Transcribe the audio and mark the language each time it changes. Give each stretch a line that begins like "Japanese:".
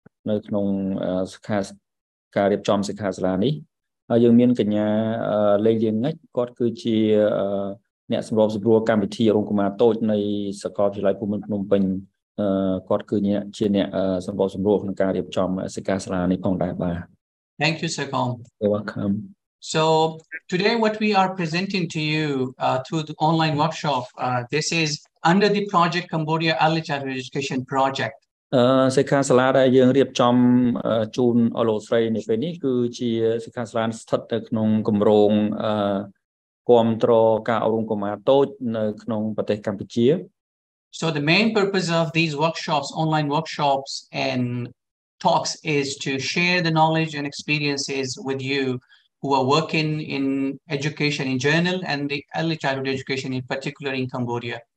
Khmer: នៅក្នុងសិក្ខាការរៀបចំសិក្ខាសាលានេះហើយយើងមានកញ្ញាលេងលៀងងិចគាត់គឺជាអ្នកសម្របសម្រួលកម្មវិធីអប់រំកុមារតូចនៃសាកលវិទ្យាល័យភូមិន្ទភ្នំពេញគាត់គឺជាអ្នកសម្របសម្រួលក្នុងការរៀបចំសិក្ខាសាលានេះផងដែរបាទ
English: Thank you, Sokom. You're welcome. So today what we are presenting to you through the online workshop, this is under the project Cambodia Early Childhood Education Project.
Khmer: សិក្ខាសាលាដែលយើងរៀបចំជូនអស់លោកស្រីនៅពេលនេះគឺជាសិក្ខាសាលាស្ថិតនៅក្នុងគម្រោងគាំទ្រការអប់រំកុមារតូចនៅក្នុងប្រទេសកម្ពុជា
English: So the main purpose of these workshops, online workshops and talks is to share the knowledge and experiences with you who are working in education in general and the early childhood education in particular in Cambodia.